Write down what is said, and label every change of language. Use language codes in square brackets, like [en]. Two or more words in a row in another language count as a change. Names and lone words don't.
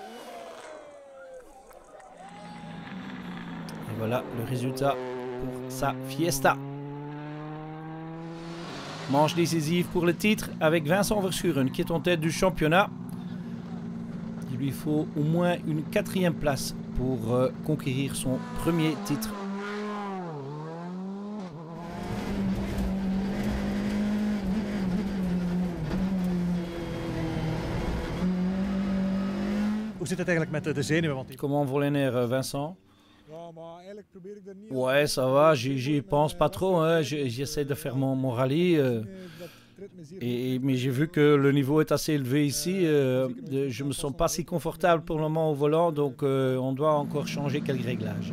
[fr] Et voilà le résultat pour sa Fiesta. Manche décisive pour le titre avec Vincent Verschuren qui est en tête du championnat. Il lui faut au moins une 4e place pour conquérir son premier titre. [nl] Hoe zit het eigenlijk met de zenuwen? Want [fr] Comment vont les nerfs, Vincent? Ouais, ça va, j'y pense pas trop. Hein. J'essaie de faire mon rallye. Mais j'ai vu que le niveau est assez élevé ici. Je me sens pas si confortable pour le moment au volant, donc on doit encore changer quelques réglages.